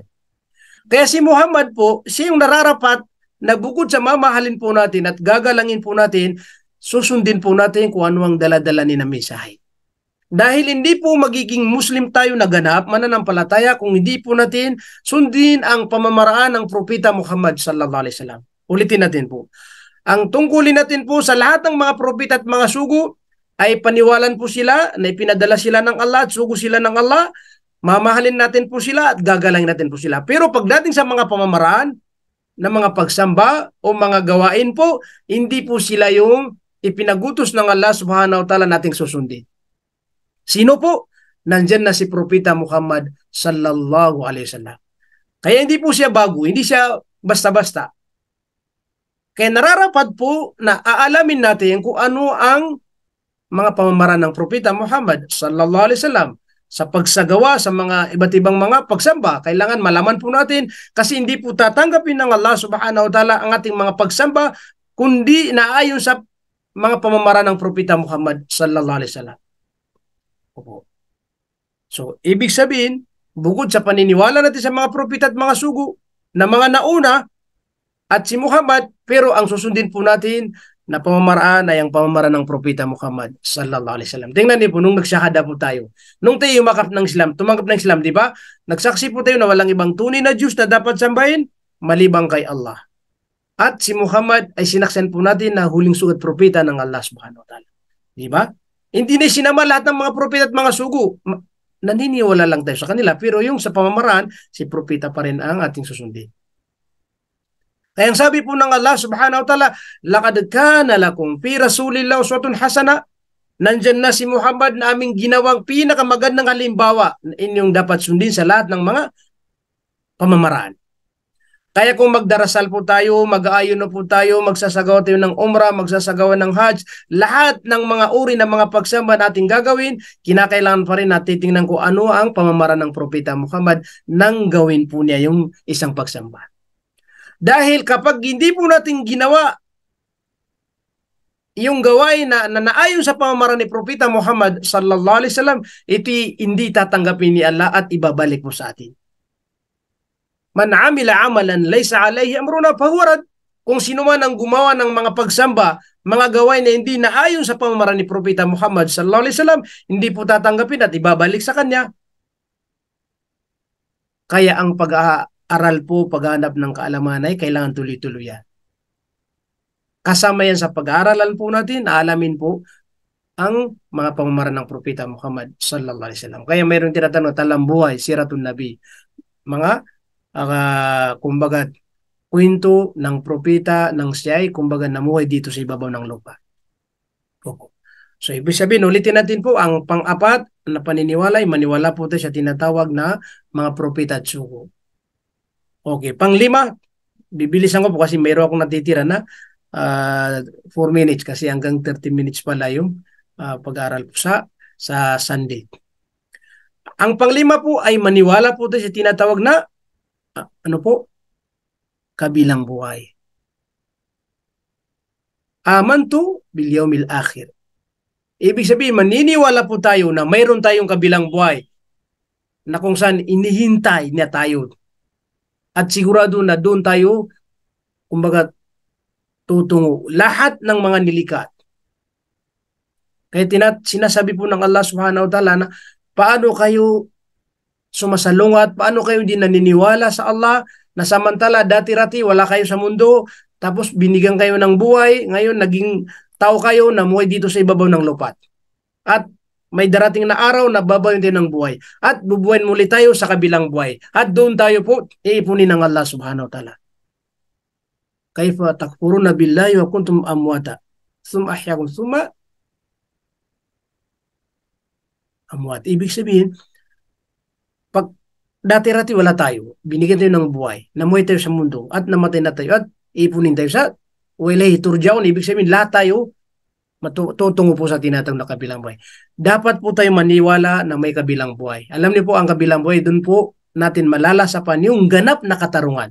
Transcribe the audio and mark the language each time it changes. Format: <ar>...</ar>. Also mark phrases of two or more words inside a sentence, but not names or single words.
<tl>Kaya si Muhammad po, siya yung nararapat na bukod sa mamahalin po natin at gagalangin po natin, susundin po natin kung ano ang dala-dala ni na mensahe. Dahil hindi po magiging Muslim tayo na ganap, mananampalataya, kung hindi po natin sundin ang pamamaraan ng propeta Muhammad</tl> <ar>صلى الله عليه وسلم.</ar> <tl>Ulitin natin po. Ang tungkulin natin po sa lahat ng mga propeta at mga sugo ay paniwalan po sila na ipinadala sila ng Allah at sugo sila ng Allah. Mamahalin natin po sila at gagalangin natin po sila. Pero pagdating sa mga pamamaraan ng mga pagsamba o mga gawain po, hindi po sila yung ipinagutos ng Allah</tl> <ar>سبحانه وتعالى</ar> <tl>nating susundin. Sino po? Nandyan na si Propeta Muhammad</tl> <ar>صلى الله عليه وسلم.</ar> <tl>Kaya hindi po siya bago, hindi siya basta-basta. Kaya nararapat po na aalamin natin kung ano ang mga pamamaraan ng Propeta Muhammad</tl> <ar>صلى الله عليه وسلم</ar> <tl>sa pagsagawa sa mga iba't ibang mga pagsamba. Kailangan malaman po natin kasi hindi po tatanggapin ng Allah</tl> <ar>سبحانه وتعالى</ar> <tl>ang ating mga pagsamba kundi naayon sa mga pamamaraan ng Propeta Muhammad</tl> <ar>صلى الله عليه وسلم.</ar> <tl>So, ibig sabihin, bukod sa paniniwala natin sa mga propeta at mga sugo na mga nauna at si Muhammad, pero ang susundin po natin na pamamaraan ay ang pamamaraan ng Propeta Muhammad</tl> <ar>صلى الله عليه وسلم.</ar> <tl>Tingnan niyo po, nung nagsyahada po tayo, nung tayo tumanggap ng Islam, di ba? Nagsaksi po tayo na walang ibang tunay na Diyos na dapat sambahin, malibang kay Allah. At si Muhammad ay sinaksan po natin na huling sugat propeta ng Allah</tl> <ar>سبحانه وتعالى.</ar> <tl>Di ba? Hindi na sinama lahat ng mga propeta at mga sugo. Naniniwala lang tayo sa kanila, pero yung sa pamamaraan, si propeta pa rin ang ating susundin. Kaya ang sabi po ng Allah</tl> <ar>سبحانه وتعالى لقد كان لكم في رسول الله أسوة حسنة.</ar> <tl>Nandyan na si Muhammad na aming ginawang pinakamagandang halimbawa na inyong dapat sundin sa lahat ng mga pamamaraan. Kaya kung magdarasal po tayo, mag-aayon na po tayo, magsasagawa tayo ng umrah, magsasagawa ng hajj, lahat ng mga uri ng mga pagsamba natin gagawin, kinakailangan pa rin natin titingnan kung ano ang pamamaraan ng Propeta Muhammad nang gawin po niya yung isang pagsamba. Dahil kapag hindi po natin ginawa yung gawain na naayon sa pamamaraan ni Propeta Muhammad</tl> <ar>صلى الله عليه وسلم,</ar> <tl>ito hindi tatanggapin ni Allah at ibabalik po sa atin.</tl> <ar>من عمل عملا ليس عليه أمرنا فهو رد.</ar> <tl>Kung sino man ang gumawa ng mga pagsamba, mga gawain na hindi naayon sa pamamaraan ni Propeta Muhammad</tl> <ar>صلى الله عليه وسلم,</ar> <tl>hindi po tatanggapin at ibabalik sa kanya. Kaya ang pag-aaral po, paghanap ng kaalaman ay kailangan tuloy-tuloy yan. Kasama yan sa pag-aaralan po natin, aalamin po ang mga pamamaraan ng Propeta Muhammad</tl> <ar>صلى الله عليه وسلم.</ar> <tl>Kaya mayroon tinatanong, talambuhay,</tl> <ar>سيرة النبي.</ar> <tl>Mga, kumbaga, kwento ng propeta ng siya'y, kumbaga, namuhay dito sa ibabaw ng lupa. So, ibig sabihin, ulitin natin po, ang pang-apat na paniniwala ay maniwala po tayo sa tinatawag na mga propeta at sugo. Okay, pang-lima, bibilisan ko po kasi mayroon akong natitira na 4 minutes kasi hanggang 30 minutes pala yung pag-aaral po sa Sunday. Ang pang-lima po ay maniwala po tayo sa tinatawag na kabilang buhay.</tl> <ar>آمنت باليوم الآخر.</ar> <tl>Ibig sabihin, maniniwala po tayo na mayroon tayong kabilang buhay na kung saan inihintay niya tayo. At sigurado na doon tayo, kumbaga, tutungo. Lahat ng mga nilikat. Kaya sinasabi po ng Allah</tl> <ar>سبحانه وتعالى</ar> <tl>na paano kayo sumasalungat, paano kayo hindi naniniwala sa Allah na samantala dati-rati wala kayo sa mundo, tapos binigyan kayo ng buhay, ngayon naging tao kayo na muhay dito sa ibabaw ng lupat. At may darating na araw na babayin tayo ng buhay. At bubuhayin muli tayo sa kabilang buhay. At doon tayo po iipunin ng Allah</tl> <ar>سبحانه وتعالى. كيف تكفرون بالله وكنتم أمواتا. ثم أحياكم ثم أموات.</ar> <tl>Ibig sabihin, pag dati-rati wala tayo, binigyan tayo ng buhay, namuhay tayo sa mundo, at namatay na tayo, at ipunin tayo sa</tl> <ar>وإليه ترجعون.</ar> <tl>Ibig sabihin, lahat tayo matutungo po sa tinatawag na kabilang buhay. Dapat po tayo maniwala na may kabilang buhay. Alam niyo po, ang kabilang buhay, doon po natin malalasapan yung ganap na katarungan.</tl>